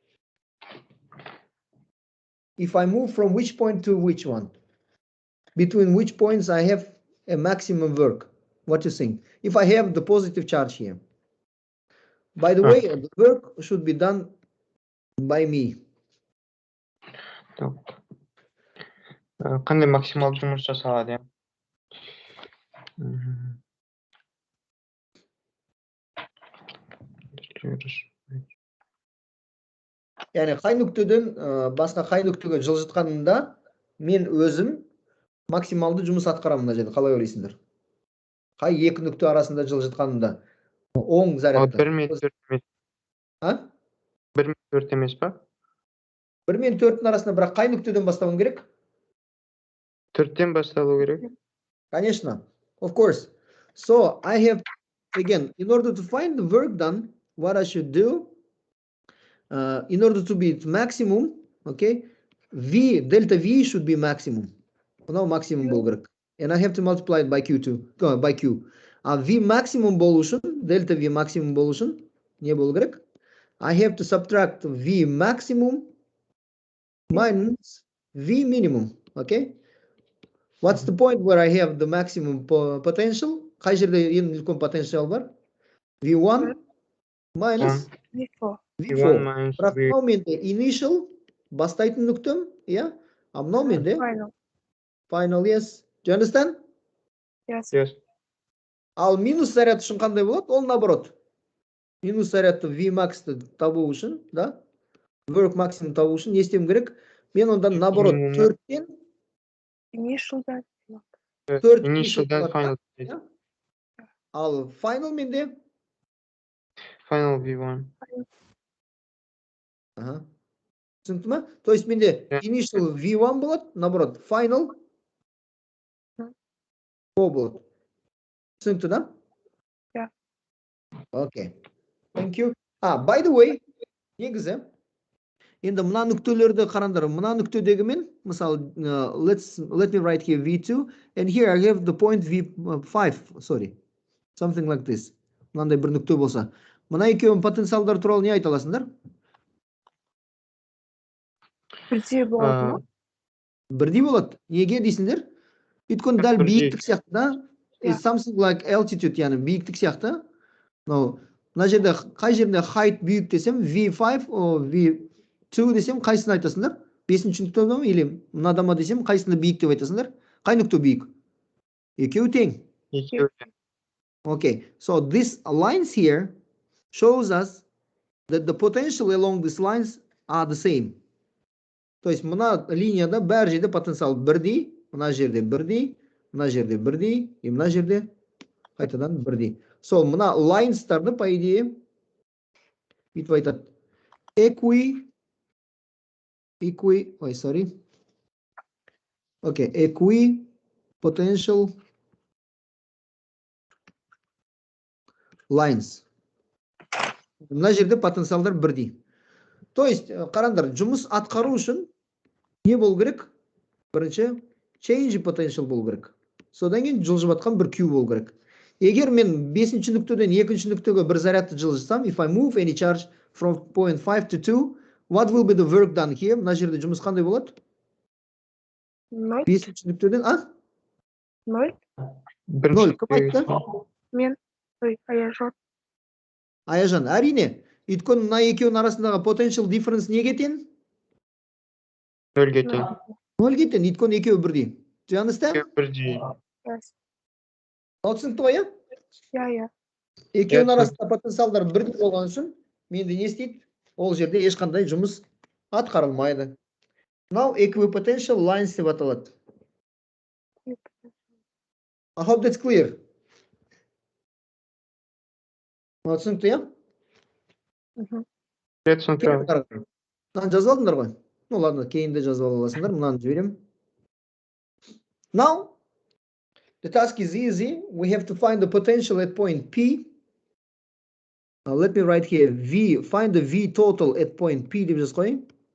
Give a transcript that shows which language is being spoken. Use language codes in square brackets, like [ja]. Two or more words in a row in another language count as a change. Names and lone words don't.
[en] If I move from which point to which one, between which points I have a maximum work. What do you think? If I have the positive charge here. By the way, the work should be done by me. [kk] Қандай максималды жұмыс жасалады, Яғни қай нүктеден басқа қай нүктеге жылжытқанымда мен өзім максималды жұмыс атқарамын мына жерде. Қалай ойлайсыңдар? Қай екі нүкте арасында жылжытқанымда оң зарядты. 1 мен 4 емес. 1 мен 4 емес па? 1 мен 4-дің арасында бірақ қай нүктеден бастауым керек? 4-тен басталу керек. [ru] Конечно, [en] of course. So I have, again, in order to find the work done, what I should do, in order to be maximum, okay, delta V should be maximum. Now maximum [kk] болу керек. [en] And I have to multiply it by Q2, by Q. [kk] V maximum болу үшін, [en] delta V maximum [kk] болу үшін, не болу керек? [en] I have to subtract V maximum minus V minimum, okay? What's the point where I have the maximum potential? [kk] Қай жерде ең үлкен потенциал бар? [en] V1 minus V1 V4. minus [kk] Бірақ [en] V. [kk] мынау менде initial бастайтын нүктем, иә? А мынау менде [en] Final. final, yes. Do you understand? Yes. Yes. [kk] Ал минус заряд үшін қандай болады? Ол наоборот. Минус зарядты Vmax-ты табу үшін, да? [en] Work maximum [kk] табу үшін не істеуім керек? Мен онда наоборот [en] Minimum. [kk] 4-тен [en] Initial that. Third Initial then [kk] болады, [en] final. [kk] да? Ал final менде [en] Final V1. [kk] Ага. Түсінікті ма? [ru] То есть [kk] менде [en] Yeah. [kk] initial V1 болады, наоборот, final O болады. Түсінікті, да? [en] Yeah. Okay. Thank you. By the way, [kk] негізі, енді мына нүктелерді қараңдар. Мына нүктедегі мен, мысалы, [en] let me write here V2, and here I have the point V5, sorry. Something like this. [kk] Мынандай бір нүкте болса. Мына екеуінің потенциалдар туралы не айта аласыңдар? Бірдей болады ма? Бірдей болады. Неге дейсіңдер? Өйткені дәл Бірдей. биіктік сияқты, да? [en] Yeah. It's something like altitude, [kk] яғни биіктік сияқты. Мына жерде қай жерінде height бүйік десем, V5 о V2 десем, қайсыны айтасыңдар? 5-ші нүктеде ме или мынада ма десем, қайсыны биік деп айтасыңдар? Қай нүкте биік? Екеуі тең. Екеуі. [en] Okay, so this lines here shows us that the potential along these lines are the same. [ru] То есть [kk] мына линияда бәр жерде потенциал бірдей, мына жерде бірдей, мына жерде бірдей, и мына жерде қайтадан бірдей. So мына lines'тарды [ru] по идее [kk] бүйтіп айтады. [en] Equi potential lines. [kk] Мына жерде потенциалдар бірдей. [ru] То есть, [kk] қараңдар, жұмыс атқару үшін не болу керек? Бірінші, [en] change potential [kk] болу керек. Содан кейін жылжып атқан бір Q болу керек. Егер мен 5-ші нүктеден 2-ші нүктеге бір зарядты жылжытсам, [en] if I move any charge from point 5 to 2, what will be the work done here? [kk] Мына жерде жұмыс қандай болады? 0. 5-ші нүктеден, 0. 0. Кім айтты? Мен. Ой, Аяжан. Аяжан, әрине. Өйткені мына екеуінің арасындағы [en] potential difference [kk] неге тең? 0-ге тең. 0-ге тең, өйткені екеуі бірдей. [en] Do you understand? [kk] Екеуі бірдей. [en] Yes. [kk] Түсінікті ғой, [en] Yeah. [kk] Екеуінің арасында потенциалдар бірдей болған үшін менде не істейді? Ол жерде ешқандай жұмыс атқарылмайды. [en] Now equipotential lines [kk] деп аталады. [en] I hope that's clear. [kk] Түсінікті, иә? Түсінікті. Мынаны жазып алдыңдар ғой? [ru] Ну ладно, [kk] кейін де жазып аласыңдар. Мынаны жіберем. [en] Now, the task is easy. We have to find the potential at point P. Let me write here V. Find the V total at point P [kk] деп жазып қояйын.